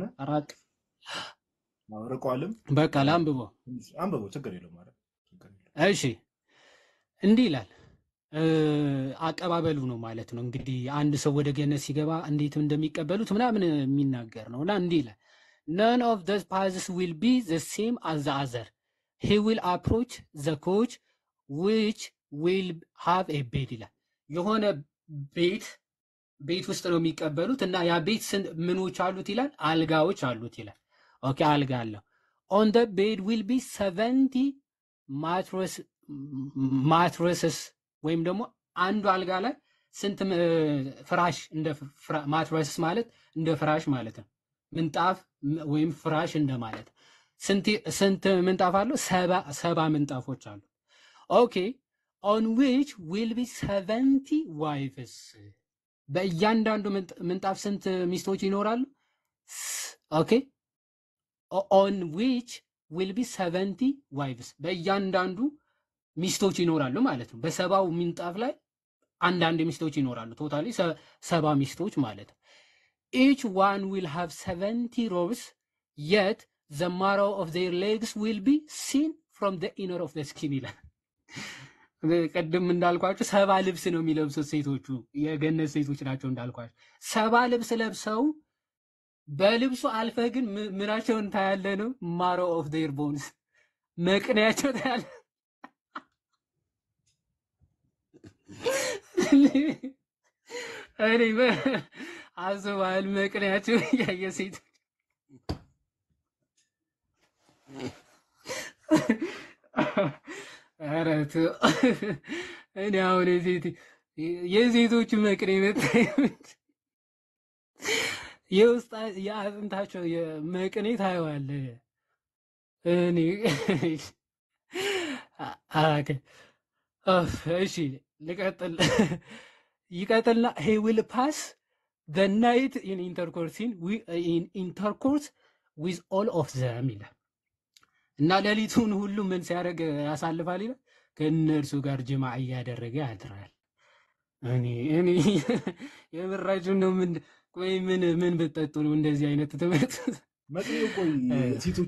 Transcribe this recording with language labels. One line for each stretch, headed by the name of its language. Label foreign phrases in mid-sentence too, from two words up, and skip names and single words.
Amharic: አራቅ ርቋልም በቃ ላንብበው አንብበው ችግር የለውም ማለት እሺ እንዲህ ይላል አቀባበሉ ነው ማለት ነው። እንግዲህ አንድ ሰው ወደ ገነት ሲገባ እንዴት እንደሚቀበሉት ምናምን የሚናገር ነውና እንዲህ ይላል
English: none of the paths will be the same as the other. He will approach the coach which will have a bed
Amharic: ይላል። የሆነ ቤት ውስጥ ነው የሚቀበሉት እና ያ ቤት ምኖች አሉት ይላል፣ አልጋዎች አሉት ይላል። ኦኬ አልጋ አለው።
English: on the bed will be 70
Amharic: mattresses ወይም ደግሞ አንዱ አልጋ ላይ ስንት ፍራሽ እንደ ማትረስ ማለት እንደ ፍራሽ ማለት ነው። ምንጣፍ ወይም ፍራሽ እንደማለት ስንት ምንጣፍ አለው? ሰባ ምንጣፎች አሉ። ኦኬ
English: on which will be 70 wives
Amharic: በእያንዳንዱ ምንጣፍ ስንት ሚስቶች ይኖራሉ? ኦኬ
English: on which will be 70 wives
Amharic: በእያንዳንዱ ሚስቶች ይኖራሉ ማለት ነው። በሰባው ምንጣፍ ላይ አንዳንድ ሚስቶች ይኖራሉ። ቶታሊ 70 ሚስቶች ማለት ነው።
English: each one will have 70 robes yet the marrow of their legs will be seen from the inner of the skin
Amharic: ይላል። ቀደም እንዳልኳችሁ 70 ልብስ ነው የሚለብሱት ሴቶቹ፣ የገነት ሴቶች ናቸው እንዳልኳችሁ። 70 ልብስ ለብሰው በልብሱ አልፈህ ግን ምናቸውን ታያለ ነው?
English: marrow of their bones
Amharic: መቅኔያቸው ታያለ። እኔ አስበዋል መቅኔያቸው ያየ ሴቶች ኧረ ተው። እኔ አሁን የሴቶች መቅኔ መታየት የውስጥ የአጥንታቸው የመቅኔ ታየዋለህ። እኔ እሺ ልቀጥል። ይቀጥልና
English: he will pass the night in intercourse with all of them
Amharic: ይላል እና ሌሊቱን ሁሉ ምን ሲያደርግ ያሳልፋል ይላል? ከእነርሱ ጋር ጅማዕ እያደረገ ያድራል። እኔ የምራችሁ ነው። ቆይ ምን ብትጠጡ ነው እንደዚህ አይነት ትምህርት? መቅኔው ቆይ ሴቶቹ